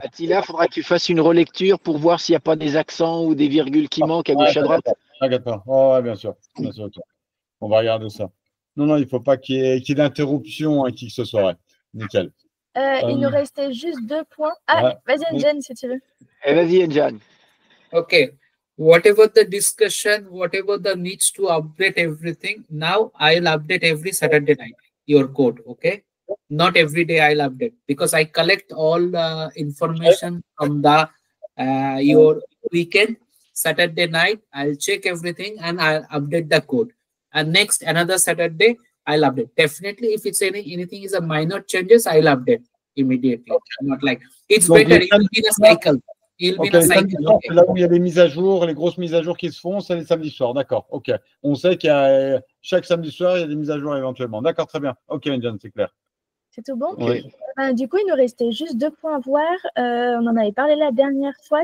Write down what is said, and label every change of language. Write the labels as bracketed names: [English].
[French] Attila, il faudra que tu fasses une relecture pour voir s'il n'y a pas des accents ou des virgules qui manquent à gauche à droite. T'inquiète pas. Ouais, bien sûr. Okay. On va regarder ça. Non, il ne faut pas qu'il y ait d'interruption à qui que ce soit. Ouais. Nickel. Il nous restait juste 2 points. Vas-y, Engine, si tu veux. Vas-y, Engine. Okay. [English] Whatever the discussion, whatever the needs to update everything, now I'll update every Saturday night your code, okay? Not every day I'll update because I collect all information from the your weekend. Saturday night, I'll check everything and I'll update the code. And next, another Saturday, I'll update. Definitely, if it's anything is a minor changes, I'll update immediately. Okay. Not like it's donc better. It will be a cycle. It will be a cycle. Okay. [French] Là où il y a les mises à jour, les grosses mises à jour qui se font, c'est les samedis soirs. D'accord. Ok. On sait qu'il y a chaque samedi soir, il y a des mises à jour éventuellement. D'accord, très bien. Ok, John, c'est clair. C'est tout bon? Oui. Du coup, il nous restait juste 2 points à voir. On en avait parlé la dernière fois.